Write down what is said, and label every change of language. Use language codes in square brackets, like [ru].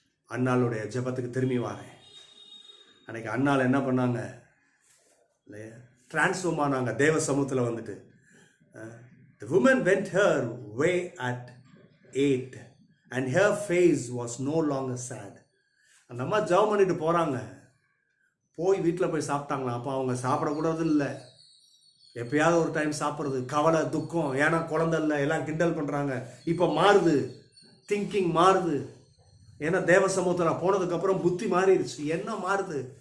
[ta] அன்னாளுடைய ஜெபத்துக்கு திரும்பி வாரேன். அன்னைக்கு அன்னாள் என்ன பண்ணாங்க இல்லையா, டிரான்ஸ்ஃபார்ம் ஆனாங்க தேவ சமூகத்தில் வந்துட்டு. [en] The woman went her way at 8 and her face was no longer sad. [ta] அந்த அம்மா ஜெபம் பண்ணிட்டு போகிறாங்க, போய் வீட்டில் போய் சாப்பிட்டாங்களா. அப்போ அவங்க சாப்பிடக்கூடாது இல்லை, எப்பயாவது ஒரு டைம் சாப்பிட்றது, கவலை துக்கம், ஏன்னா குழந்தை இல்லை, எல்லாம் கிண்டல் பண்ணுறாங்க. இப்போ மாறுது, திங்கிங் மாறுது. ஏன்னா தேவ சமூகத்தில் போனதுக்கப்புறம் புத்தி மாறிடுச்சு. என்ன மாறுது?